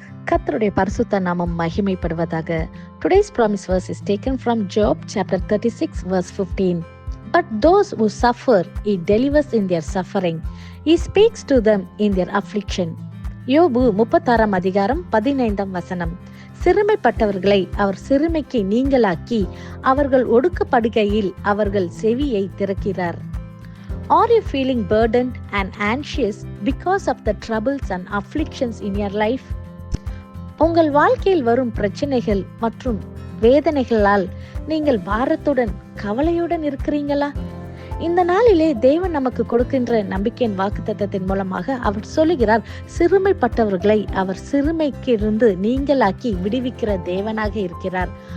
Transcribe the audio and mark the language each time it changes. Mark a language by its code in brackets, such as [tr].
[ta] கர்த்தருடைய பரிசுத்த நாமம் மகிமைப்படுவதாக. [en] Today's promise verse is taken from Job chapter 36 verse 15. But those who suffer, he delivers in their suffering. He speaks to them in their affliction. [ta] யோபு 36 அதிகாரம் 15 வசனம். சிறுமைப்பட்டவர்களை அவர் சிறுமைக்கு நீங்களாக்கி அவர்கள் ஒடுக்கப்படுகையில் அவர்கள் செவியை திறக்கிறார். [en] Are you feeling burdened and anxious because of the troubles and afflictions in your life? [ta] உங்கள் வாழ்க்கையில் வரும் பிரச்சனைகள் மற்றும் வேதனைகளால் நீங்கள் பாரத்துடன் கவலையுடன் இருக்கிறீங்களா? இந்த நாளிலே தேவன் நமக்கு கொடுக்கின்ற நம்பிக்கையின் வாக்குத்தத்தத்தின் மூலமாக அவர் சொல்லுகிறார், சிறுமைப்பட்டவர்களை அவர் சிறுமைக்கு இருந்து நீங்களாக்கி விடுவிக்கிற தேவனாக இருக்கிறார்.